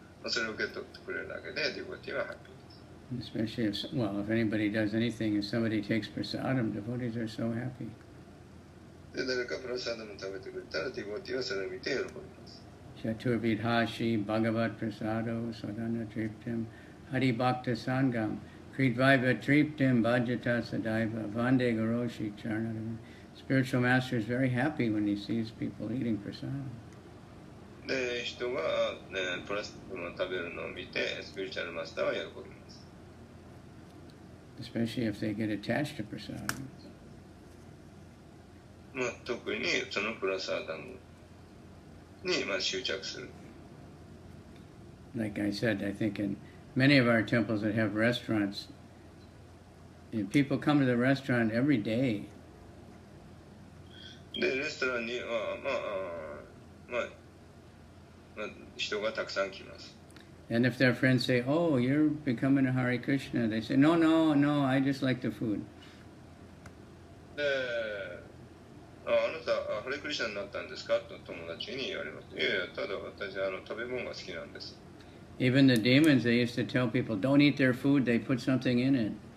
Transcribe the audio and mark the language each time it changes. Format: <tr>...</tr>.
<ja>それを受け取ってくれるだけで、ディボティはハッピー。</ja> <en>Especially if, well, if anybody does anything, if somebody takes prasadam, devotees are so happy.</en> <ja>で、誰かプラサーダム食べてくれたら、ディボティはそれを見て喜びます。</ja> <sa>Chaturvidhashi Bhagavat Prasado Sadhana Triptim Hari Bhakta Sangam Kridvaiva Triptim Bhajata Sadaiva Vande Garoshi Charnadam.</sa> <en>Spiritual master is very happy when he sees people eating prasadam.</en> <ja>で、人が、ね、プラスダムを食べるのを見て、スピリチュアルマスターは喜びます。</ja> <en>Especially if they get attached to prasadam.</en> <ja>まあ、特にそのプラサーダムに、まあ、執着する。</ja> <en>Like I said, I think in many of our temples that have restaurants, people come to the restaurant every day.</en> <ja>で、レストランには、まあ、人がたくさん来ます。</ja> <en>And if their friends say, "Oh, you're becoming a Hare Krishna," they say, "No, no, no, I just like the food."</en> <ja>で、あなた、ハレクリシナになったんですかと友達に言われます。いやいや、ただ私、食べ物が好きなんです。</ja> <en>Even the demons, they used to tell people, "Don't eat their food, they put something in it."</en>